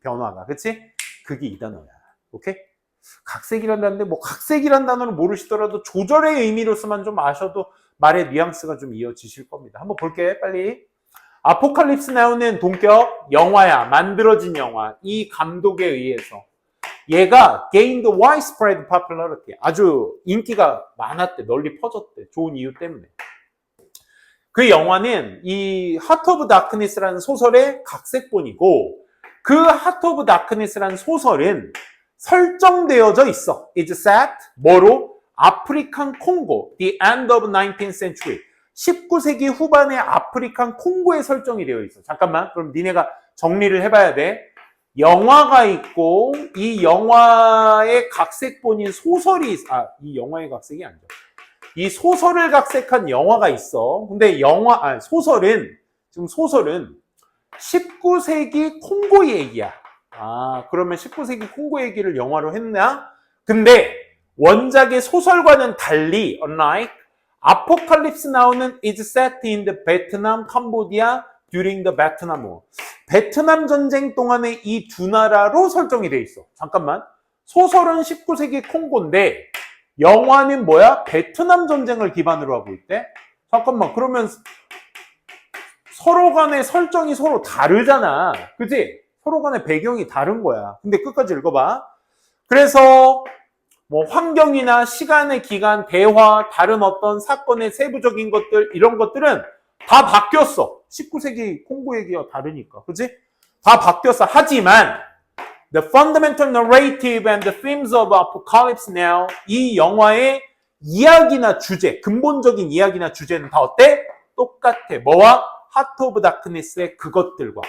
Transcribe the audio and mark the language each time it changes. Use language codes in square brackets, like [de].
[ko] 변화가. 그치? 그게 이 단어야. 오케이? 각색이란 단어인데 뭐 각색이란 단어를 모르시더라도 조절의 의미로서만 좀 아셔도 말의 뉘앙스가 좀 이어지실 겁니다. 한번 볼게. 빨리. 아포칼립스 나오는 동격 영화야. 만들어진 영화. 이 감독에 의해서. 얘가 [en] gained widespread popularity. [ko] 아주 인기가 많았대. 널리 퍼졌대. 좋은 이유 때문에. 그 영화는 이 하트 오브 다크니스라는 소설의 각색본이고 그 하트 오브 다크니스라는 소설은 설정되어져 있어. [en] It's set [ko] 뭐로? [en] 아프리칸 콩고, the end of 19th century. [ko] 19세기 후반의 아프리칸 콩고에 설정이 되어 있어. 잠깐만, 그럼 니네가 정리를 해봐야 돼. 영화가 있고 이 영화의 각색본인 소설이 이 영화의 각색이 아니죠. 이 소설을 각색한 영화가 있어. 근데 소설은 19세기 콩고 얘기야. 그러면 19세기 콩고 얘기를 영화로 했나? 근데 원작의 소설과는 달리 [en] unlike [ko] 아포칼립스 나오는 [en] is set in the Vietnam, Cambodia during the Vietnam War. [ko] 베트남 전쟁 동안에 이 두 나라로 설정이 돼 있어. 잠깐만. 소설은 19세기 콩고인데 영화는 뭐야? 베트남 전쟁을 기반으로 하고 있대? 잠깐만. 그러면 서로 간의 설정이 서로 다르잖아. 그치? 서로 간의 배경이 다른 거야. 근데 끝까지 읽어봐. 그래서 뭐 환경이나 시간의 기간, 대화, 다른 어떤 사건의 세부적인 것들 이런 것들은 다 바뀌었어. 19세기 콩고 얘기와 다르니까. 그치? 다 바뀌었어. 하지만 [en] The fundamental narrative and the themes of Apocalypse Now [ko] 이 영화의 이야기나 주제, 근본적인 이야기나 주제는 다 어때? 똑같아. 뭐와? Heart of Darkness의 그것들과.